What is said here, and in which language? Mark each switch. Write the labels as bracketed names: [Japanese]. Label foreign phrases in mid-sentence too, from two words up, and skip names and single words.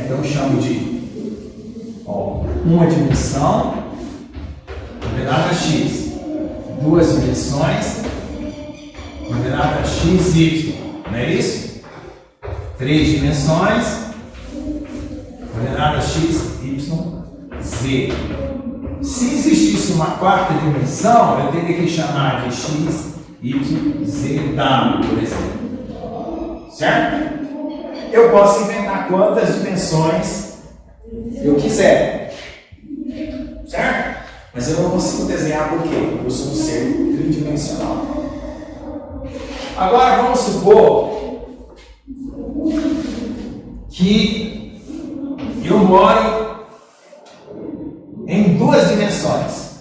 [Portuguese] Então eu chamo de, ó, uma dimensão, coordenada x, 2 dimensões, coordenada x, y, não é isso? 3 dimensões, coordenada x, y, z. Se existisse uma quarta dimensão, eu teria que chamar de x, y, z, w, por exemplo. Certo? Eu posso inventar quantas dimensões eu quiser. Certo? Mas eu não consigo desenhar porque eu sou um ser tridimensional. Agora vamos supor que eu moro em 2 dimensões.